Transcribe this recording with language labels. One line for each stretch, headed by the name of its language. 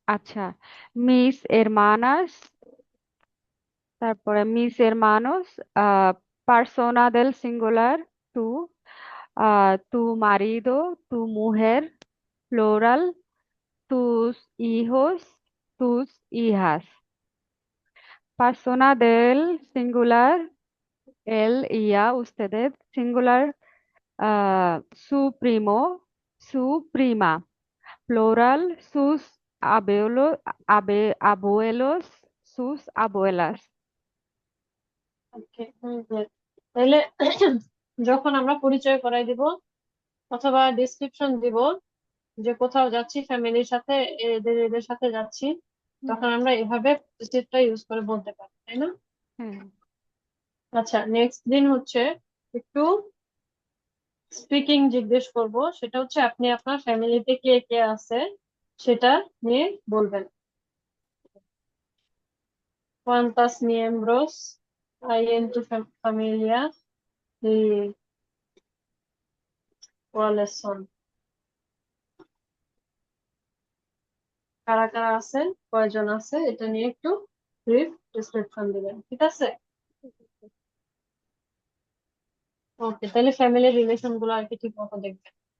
Spanish: আচ্ছা, মিস এর মানাস, তারপরে মিস এর মানুষ, পার্সোনা দেল সিঙ্গুলার টু, তু মারিদো, তু মুহের প্লোরাল, তুস ইহোস, তুস ইহাস। Persona del singular, él y ella, ustedes, singular, su primo, su prima, plural, sus abuelos, sus abuelas.
Bangla: ওকে, তাহলে যখন আমরা পরিচয় করাই দিব অথবা ডিসক্রিপশন দিব যে কোথাও যাচ্ছি ফ্যামিলির সাথে, এদের এদের সাথে যাচ্ছি, হুম। তখন আমরা এভাবে পজিটিভটা ইউজ করে বলতে পারি, তাই না? হ্যাঁ। আচ্ছা, নেক্সট দিন হচ্ছে একটু স্পিকিং জিজ্ঞেস করব, সেটা হচ্ছে আপনি আপনার ফ্যামিলিতে কে কে আছে সেটা নিয়ে বলবেন।
Spanish: ¿Cuántos miembros hay en tu familia y cuáles son?
Bangla: কারা কারা আছে, কয়জন আছে, এটা নিয়ে একটু ব্রিফ ডিসক্রিপশন দিবেন, ঠিক আছে? ওকে, তাহলে ফ্যামিলির রিলেশন গুলো আর কি ঠিক মতো দেখবেন।